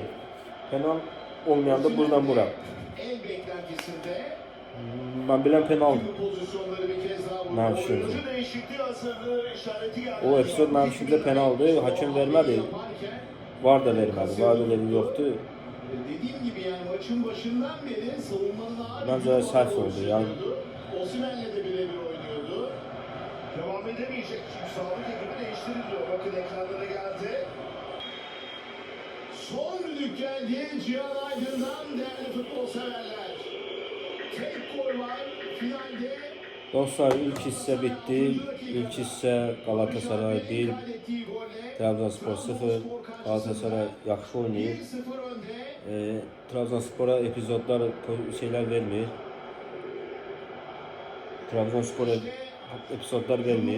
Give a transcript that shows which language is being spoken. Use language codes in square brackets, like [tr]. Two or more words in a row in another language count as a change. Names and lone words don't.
[az] Penal olmayanda buradan bura. Mən bilən penaldır. Mənim fikrimcə. O episod mənim fikrimcə penaldır. Hakem vermədi. Var da vermədi. Var da vermədi. Yoxdur. [tr] Dediğim gibi yani maçın başından beri savunmanın ağır [az] bence səhv oldu. Yani [tr] Osimhen'le de birebir oynuyordu. Devam edemeyecek çünkü sağlık ekibi değiştiriliyor. Bakın ekranlara geldi. Son düdük geldi Cihan Aydın'dan değerli futbol severler. Tek gol var finalde. [az] Dostlar ilk hissə bitdi. İlk hissə Galatasaray 1, Trabzonspor 0. Galatasaray yaxşı oynayır. Trabzonspora epizodlar şeyler vermir. Trabzonspora epizodlar vermir.